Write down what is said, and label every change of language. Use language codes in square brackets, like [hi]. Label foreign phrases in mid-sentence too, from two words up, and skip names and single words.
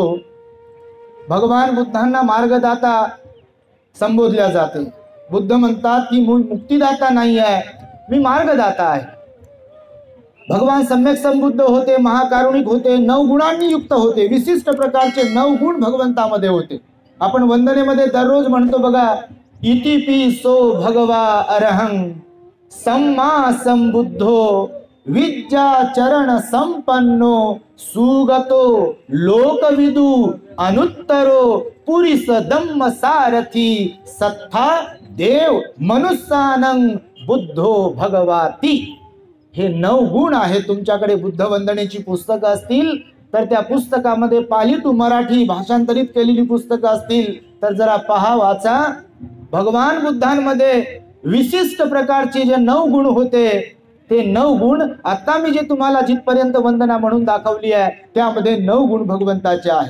[mr] भगवान बुद्धांना मार्गदाता संबोधल्या जाते. बुद्ध म्हणतात की मुक्तिदाता नाही आहे, मी मार्गदाता आहे. भगवान सम्यक संबुद्ध होते, महाकारुणिक होते, 9 गुणांनी युक्त होते. विशिष्ट प्रकारचे 9 गुण भगवंतामध्ये होते. आपण वंदनेमध्ये दररोज म्हणतो बघा, [pi] इति पिसो भगवा अरहं सम्मा संबुद्धो विद्या चरण संपन्नो सुगतो लोकविदु अनुत्तरो पुरिस धम्म सारथी सत्था देव मनुष्यानं बुद्धो भगवाती. [mr] हे 9 गुण आहे. तुमच्याकडे बुद्ध वंदनेची पुस्तकं असतील तर त्या पुस्तकामध्ये पाली टू मराठी भाषांतरित केलेली पुस्तकं असतील तर जरा पहा, वाचा. भगवान बुद्धांमध्ये विशिष्ट प्रकारचे जे 9 गुण होते ते 9 गुण आता मी जे तुम्हाला जिथपर्यंत वंदना म्हणून दाखवली आहे त्यामध्ये 9 गुण भगवंताचे आहेत.